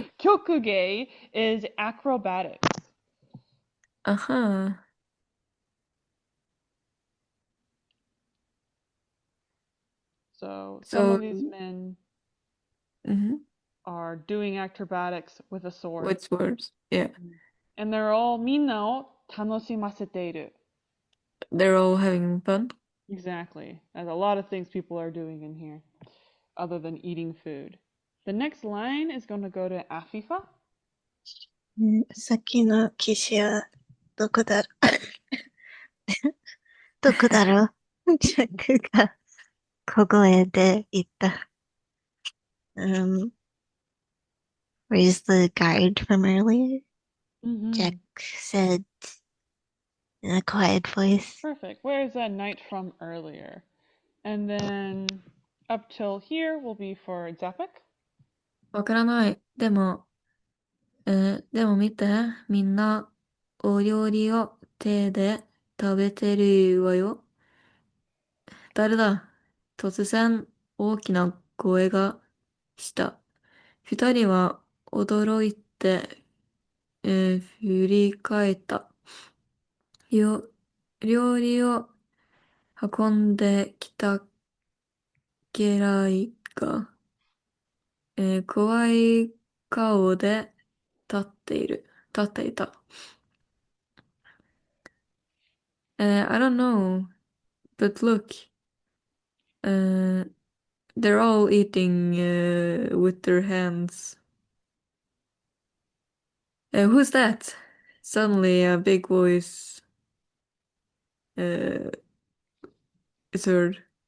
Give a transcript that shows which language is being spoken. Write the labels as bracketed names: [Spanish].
[English] Kyokuge is acrobatics. Uh-huh. So some So, of these men mhm. are doing acrobatics with a sword. With swords. Yeah. And they're all [Japanese] みんなを楽しませている. [English] They're all having fun. Exactly. There's a lot of things people are doing in here other than eating food. The next line is going to go to Afifa. [Japanese] さっきの騎士はどこだろどこだろジャックが小声で言った。 [English] Where's the guide from earlier? Jack said in a quiet voice. Perfect. Where's that knight from earlier? And then up till here will be for Zapek. [Japanese] わからない。でも見て、みんなお料理を手で食べてるわよ。誰だ？突然大きな声がした。二人は驚いて、振り返った。料理を運んできた家来が、怖い顔で立っていた。 [English] I don't know, but look, they're all eating with their hands. Who's that? Suddenly a big voice is heard.